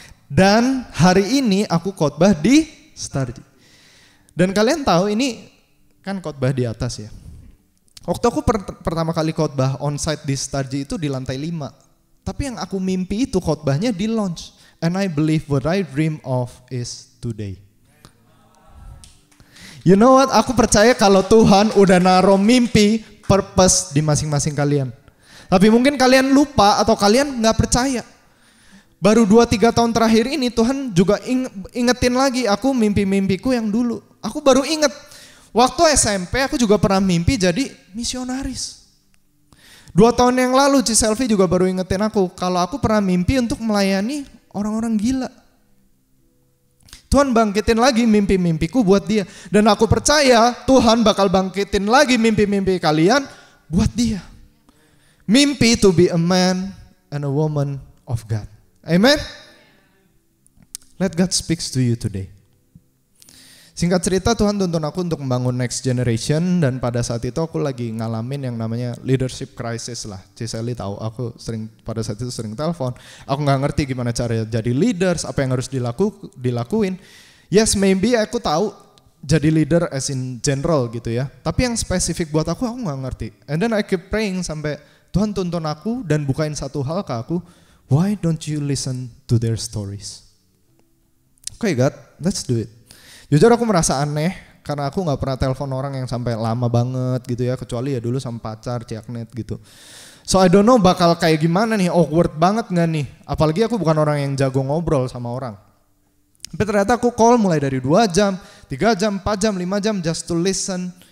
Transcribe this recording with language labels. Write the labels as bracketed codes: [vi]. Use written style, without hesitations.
[id] Dan hari ini aku khotbah di Starji. Dan kalian tahu ini kan khotbah di atas ya. Waktu aku pertama kali khotbah onsite di Starji itu di lantai 5. Tapi yang aku mimpi itu khotbahnya di lounge. [en] And I believe what I dream of is today. You know what? [id] Aku percaya kalau Tuhan udah naruh mimpi, purpose di masing-masing kalian. Tapi mungkin kalian lupa atau kalian gak percaya. Baru 2-3 tahun terakhir ini Tuhan juga ingetin lagi aku mimpi-mimpiku yang dulu. Aku baru inget, waktu SMP aku juga pernah mimpi jadi misionaris. 2 tahun yang lalu Ci Selfie juga baru ingetin aku, kalau aku pernah mimpi untuk melayani orang-orang gila. Tuhan bangkitin lagi mimpi-mimpiku buat dia. Dan aku percaya Tuhan bakal bangkitin lagi mimpi-mimpi kalian buat dia. [en] Mimpi to be a man and a woman of God. Amen. Let God speaks to you today. [id] Singkat cerita Tuhan tuntun aku untuk membangun next generation. Dan pada saat itu aku lagi ngalamin yang namanya leadership crisis lah. Ciseli tahu, aku pada saat itu sering telepon. Aku gak ngerti gimana cara jadi leaders, apa yang harus dilakuin. Yes, maybe aku tahu jadi leader [en] as in general [id] gitu ya. Tapi yang spesifik buat aku gak ngerti. [en] And then I keep praying [id] sampai Tuhan tuntun aku dan bukain satu hal ke aku. [en] Why don't you listen to their stories? Okay God, let's do it. [id] Jujur aku merasa aneh karena aku gak pernah telepon orang yang sampai lama banget gitu ya. Kecuali ya dulu sama pacar, ciaknet gitu. [en] So I don't know [id] bakal kayak gimana nih, awkward banget gak nih. Apalagi aku bukan orang yang jago ngobrol sama orang. Tapi ternyata aku call mulai dari 2 jam, 3 jam, 4 jam, 5 jam [en] just to listen.